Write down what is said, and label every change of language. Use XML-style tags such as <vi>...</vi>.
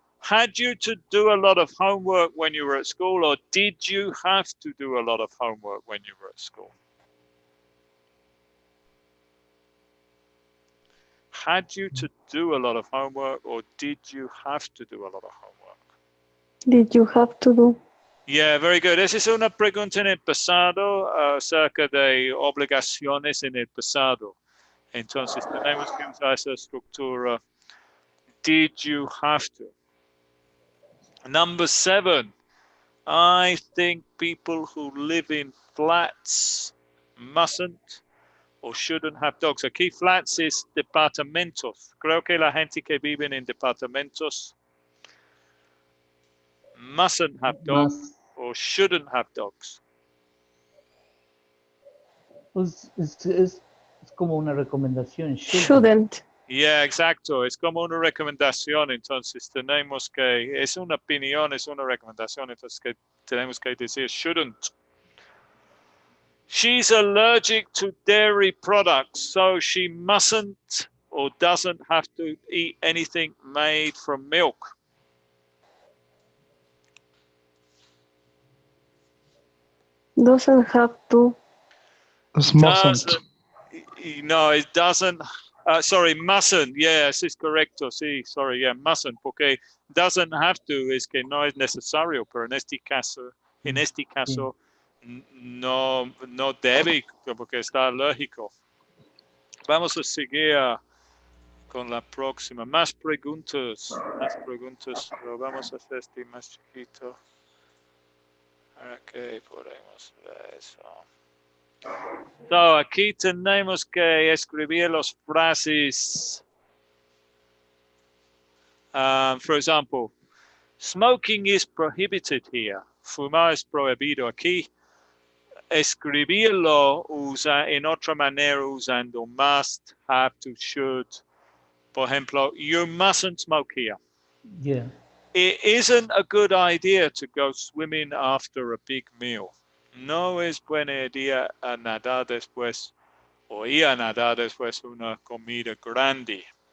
<en>Had you to do a lot of homework when you were at school, or did you have to do a lot of homework when you were at school? Had you to do a lot of homework, or did you have to do a lot of homework? Did you have to do? Yeah, very good.</en> <es>Esa es una pregunta en el pasado acerca de obligaciones en el pasado. Entonces tenemos que usar esa estructura.</es> <en>Did you have to? Number 7. I think people who live in flats mustn't or shouldn't have dogs.</en> <es>Aquí flats es departamentos. Creo que la gente que vive en departamentos</es> <en>mustn't have dogs or shouldn't have dogs.</en> <es>Es como una recomendación.</es> <en>Shouldn't.</en> <es>Yeah, exacto. Es como una recomendación. Entonces tenemos que, es una opinión, es una recomendación. Entonces que tenemos que decir shouldn't.</es> <en>She's allergic to dairy products, so she mustn't or doesn't have to eat anything made from milk. Doesn't have to. Mustn't. No, it doesn't. Sorry, mustn't. Yes,</en> <es>es correcto. Sí, sorry, yeah, mustn't. Porque doesn't have to es que no es necesario, pero en este caso, no, no debe porque está alérgico. Vamos a seguir con la próxima. Más preguntas, pero vamos a hacer este más chiquito. Ok, podemos ver eso. So, aquí tenemos que escribir las frases.</es> <en>For example, smoking is prohibited here.</en> <es>Fumar es prohibido aquí. Escribirlo en otra manera usando must, have to, should. Por ejemplo,</es> <en>you mustn't smoke here. Yeah. It isn't a good idea to go swimming after a big meal.</en> <es>No es buena idea a nadar después o ir a nadar después de una comida grande.</es>